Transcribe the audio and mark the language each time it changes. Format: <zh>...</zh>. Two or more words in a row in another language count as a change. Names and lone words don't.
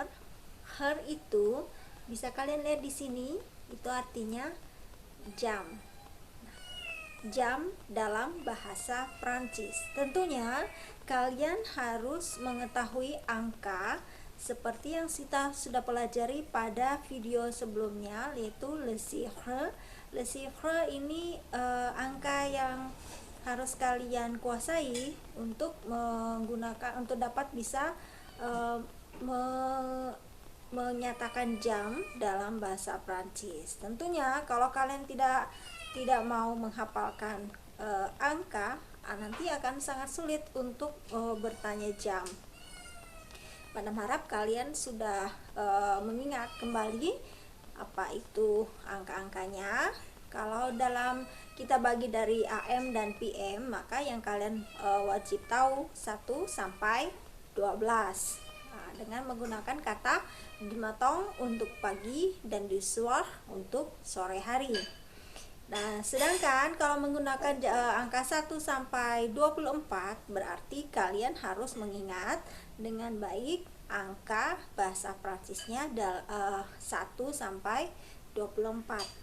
<id>Her itu bisa kalian lihat di sini, itu artinya jam. Jam dalam bahasa Prancis. Tentunya kalian harus mengetahui angka seperti yang kita sudah pelajari pada video sebelumnya, yaitu</id> <fr>le chiffre. Le chiffre</fr> <id>ini angka yang harus kalian kuasai untuk menggunakan, untuk dapat bisa menyatakan jam dalam bahasa Prancis. Tentunya kalau kalian tidak mau menghafalkan angka, nanti akan sangat sulit untuk bertanya jam. Pada harap kalian sudah mengingat kembali apa itu angka-angkanya. Kalau dalam kita bagi dari AM dan PM, maka yang kalian wajib tahu 1 sampai 12. Dengan menggunakan kata</id> <fr>du matin</fr> <id>untuk pagi dan</id> <fr>du soir</fr> <id>untuk sore hari. Nah, sedangkan kalau menggunakan angka 1 sampai 24, berarti kalian harus mengingat dengan baik angka bahasa Prancisnya 1 sampai 24.</id>